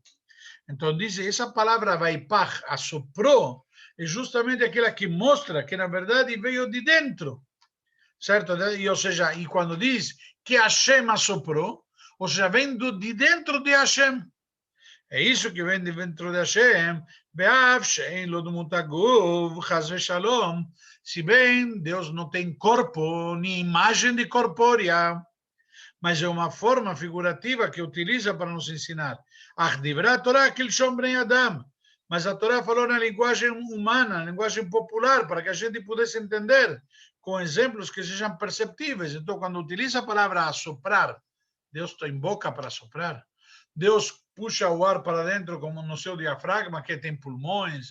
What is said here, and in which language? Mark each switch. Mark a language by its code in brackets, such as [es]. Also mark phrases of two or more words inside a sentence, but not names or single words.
[pt] Então, diz, essa palavra vaipach, assoprou, é justamente aquela que mostra que, na verdade, veio de dentro. Certo? E, ou seja, e quando diz que Hashem assoprou, ou seja, vem de dentro de Hashem. É isso que vem de dentro de Hashem, [he] ואף שאין לו דמות הגוף חס ושלום, [pt] se bem Deus não tem corpo, nem imagem de corpórea, mas é uma forma figurativa que utiliza para nos ensinar. [he] אך דברה תורה כלשון בני אדם. [pt] Mas a Torá falou na linguagem humana, na linguagem popular, para que a gente pudesse entender, com exemplos que sejam perceptíveis. Então, quando utiliza a palavra assoprar, Deus tem boca para soprar. Deus puxa o ar para dentro como no seu diafragma, que tem pulmões.